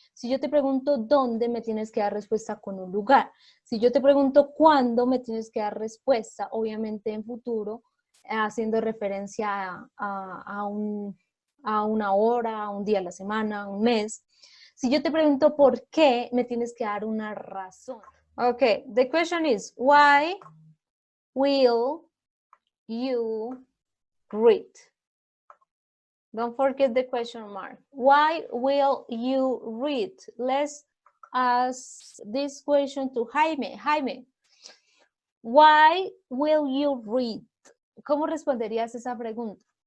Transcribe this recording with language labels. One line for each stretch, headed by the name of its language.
Spanish: Si yo te pregunto dónde, me tienes que dar respuesta con un lugar. Si yo te pregunto cuándo, me tienes que dar respuesta, obviamente en futuro, haciendo referencia a una hora, a un día a la semana, a un mes. Si yo te pregunto por qué, me tienes que dar una razón.
English: Okay, the question is, why will you read? Don't forget the question mark. Why will you read? Let's ask this question to Jaime. Jaime, why will you read?
Spanish: ¿Cómo responderías esa pregunta?